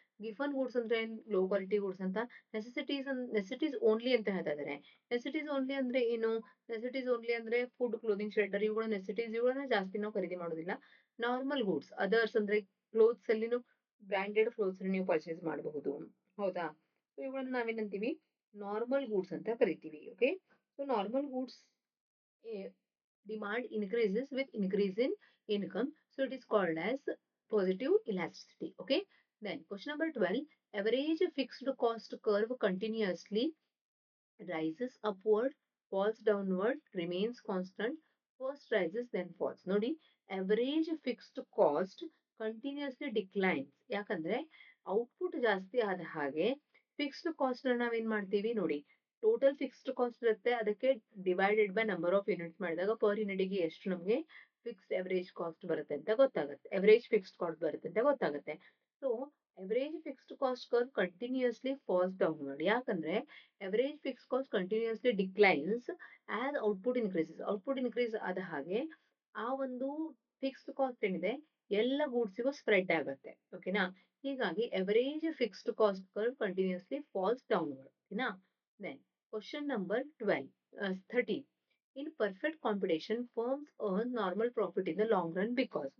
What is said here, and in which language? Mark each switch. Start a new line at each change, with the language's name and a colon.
Kannada: ಗಿಫನ್ goods ಅಂದ್ರೆ low quality goods ಅಂತ. Necessities only ಅಂತ ಹೇಳ್ತಾ ಇದ್ದಾರೆ. ನೆಸೆಸಿಟೀಸ್ ಓನ್ಲಿ ಅಂದ್ರೆ ಏನು? ನೆಸೆಸಿಟೀಸ್ ಓನ್ಲಿ ಅಂದ್ರೆ ಫುಡ್, ಕ್ಲೋದಿಂಗ್, ಶೆಲ್ಟರ್, ಇವುಗಳ ನೆಸೆಸಿಟೀಸ್, ಇವುಗಳನ್ನ ಜಾಸ್ತಿ ನಾವು ಖರೀದಿ ಮಾಡೋದಿಲ್ಲ. ನಾರ್ಮಲ್ ಗೂಡ್ಸ್ ಅದರ್ಸ್ ಅಂದ್ರೆ ಕ್ಲೋತ್ಸ್ ಅಲ್ಲಿನೂ ಬ್ರಾಂಡೆಡ್ ಕ್ಲೋತ್ಸ್ ನೀವು ಪರ್ಚೇಸ್ ಮಾಡಬಹುದು. ಹೌದಾ? ಇವುಗಳನ್ನ ನಾವೇನಂತೀವಿ? ನಾರ್ಮಲ್ ಗೂಡ್ಸ್ ಅಂತ ಕರಿತೀವಿ.
English: Okay, so normal goods demand increases with increase in income, so it is called as positive elasticity. Okay, then question number 12, average fixed cost curve continuously rises upward, falls downward, remains constant, first rises then falls.
Kannada: ನೋಡಿ,
English: average fixed cost continuously declines.
Kannada: ಯಾಕಂದ್ರೆ output ಜಾಸ್ತಿ ಆದ ಹಾಗೆ fixed cost ನಾವೇನ್ ಮಾಡ್ತೀವಿ ನೋಡಿ, total fixed cost ಇರುತ್ತೆ, ಅದಕ್ಕೆ divided by number of units ಮಾಡಿದಾಗ ಪರ್ ಯೂನಿಟ್ಗೆ ಎಷ್ಟು ನಮಗೆ ಫಿಕ್ಸ್ಡ್ ಎವರೇಜ್ ಕಾಸ್ಟ್ ಬರುತ್ತೆ ಅಂತ ಗೊತ್ತಾಗುತ್ತೆ, ಎವರೇಜ್ ಫಿಕ್ಸ್ಡ್ ಕಾಸ್ಟ್ ಬರುತ್ತೆ ಅಂತ ಗೊತ್ತಾಗುತ್ತೆ.
English: So average fixed cost curve continuously falls downward.
Kannada: ಯಾಕಂದ್ರೆ
English: average fixed cost continuously declines as output increases.
Kannada: Output increase ಆದ ಹಾಗೆ ಆ ಒಂದು ಫಿಕ್ಸ್ಡ್ ಕಾಸ್ಟ್ ಏನಿದೆ ಎಲ್ಲ ಗೂಡ್ಸಿಗೂ ಸ್ಪ್ರೆಡ್ ಆಗುತ್ತೆ. ಓಕೆನಾ? ಹೀಗಾಗಿ
English: Average fixed cost curve continuously falls downward. ಓಕೆನಾ? Then question number 13, in perfect competition firms earn normal profit in the long run because.